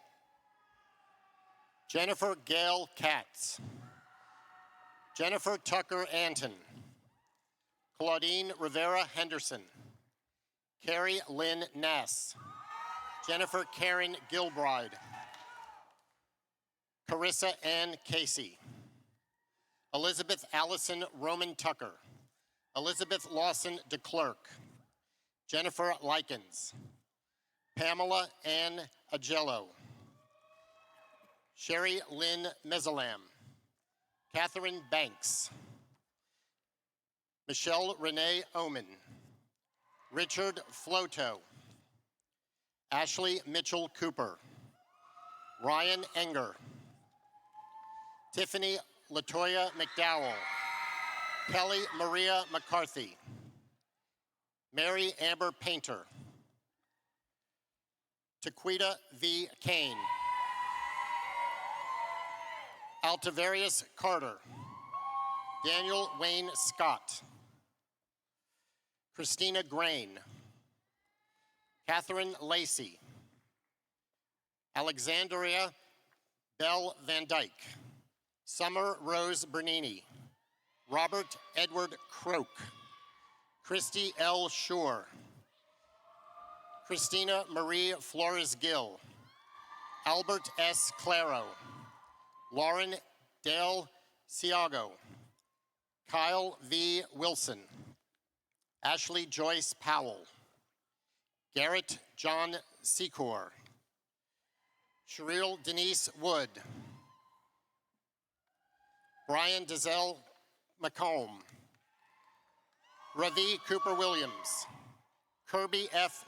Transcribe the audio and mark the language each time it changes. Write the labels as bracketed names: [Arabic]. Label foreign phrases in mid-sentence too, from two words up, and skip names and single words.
[English] Jennifer Gail Katz, Jennifer Tucker Anton, Claudine Rivera Henderson, Carrie Lynn Nass, Jennifer Karen Gilbride, Carissa Ann Casey, Elizabeth Allison Roman Tucker, Elizabeth Lawson DeClerc, Jennifer Likens, Pamela Ann Agello, Sherry Lynn Mezalam, Catherine Banks, Michelle Renee Oman, Richard Floto, Ashley Mitchell Cooper, Ryan Enger, Tiffany Latoya McDowell, Kelly Maria McCarthy, Mary Amber Painter, Taquita V. Kane, Altavarius Carter, Daniel Wayne Scott, Christina Grain, Catherine Lacey, Alexandria Bell Van Dyke, Summer Rose Bernini, Robert Edward Croak, Christy L. Shore, Christina Marie Flores Gill, Albert S. Claro, Lauren Dale Ciago, Kyle V. Wilson, Ashley Joyce Powell, Garrett John Secor, Sherrill Denise Wood, Brian Dezelle McComb, Ravi Cooper Williams, Kirby F.